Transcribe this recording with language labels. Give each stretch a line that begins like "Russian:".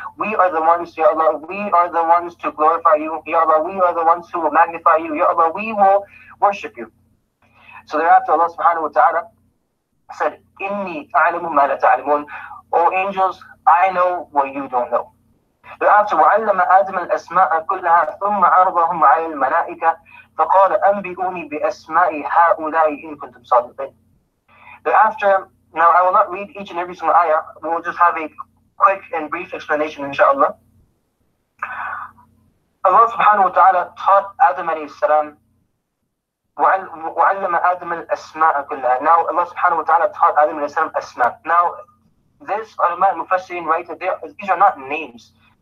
English: We are the ones, Ya Allah, we are the ones to glorify you. Ya Allah, we are the ones who will magnify you. Ya Allah, we will worship you. So thereafter Allah subhanahu wa ta'ala said,
Arabic: إِنِّي أَعْلَمُ مَا لَا تَعْلَمُونَ.
English: O angels, I know what you don't know. Thereafter,
Arabic: وَعَلَّمَ آدَمَ الْأَسْمَاءَ كُلَّهَا ثُمَّ عَرَضَهُمْ عَلَى الْمَلَائِكَةِ فَقَالَ أَنْبِئُونِي بِأَسْمَاءِ هَؤُلَاءِ إِن كُنتُمْ صَادِقِينَ.
English: Thereafter, now I will not read each and every single ayah, we will just have a quick and brief explanation, inshallah. Allah subhanahu wa ta'ala taught Adam alayhi salam,
Arabic: وَعَلَّمَ آدَمَ الْأَسْمَاءَ كُلَّهَا.
English: Now Allah subhanahu wa ta'ala taught Adam alayhi salam asma. Now, this ulama al-Mufassirin write that these are not names.